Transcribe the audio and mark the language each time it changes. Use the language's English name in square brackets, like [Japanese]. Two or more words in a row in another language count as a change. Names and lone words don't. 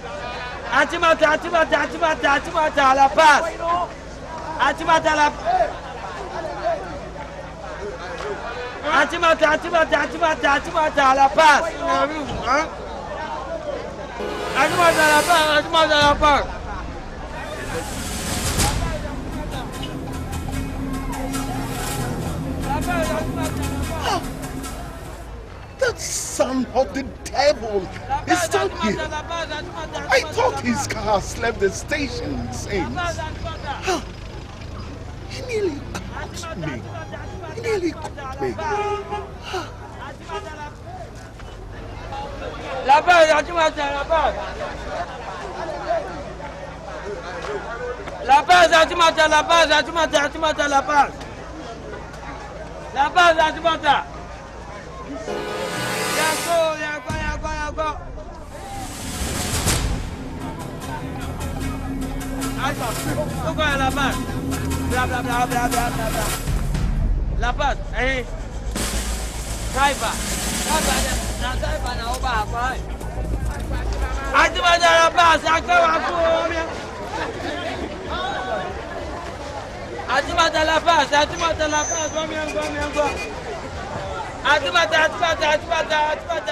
[English] Atimata, la paz. Atimata la. Atimata, La Paz. Atimata, La Paz. That son of the devil is still here. I thought his car left the station since. He nearly caught me. He nearly caught me. La Paz, Atimata, La Paz. La Paz, Atimata, La Paz, Atimata, La Paz. La Paz, Atimata. Yago. Go La Paz. Bla. La Paz, [Akan] driver na oba akwa. Atimata La Paz, akwa. Atimata La Paz, go. Atimata.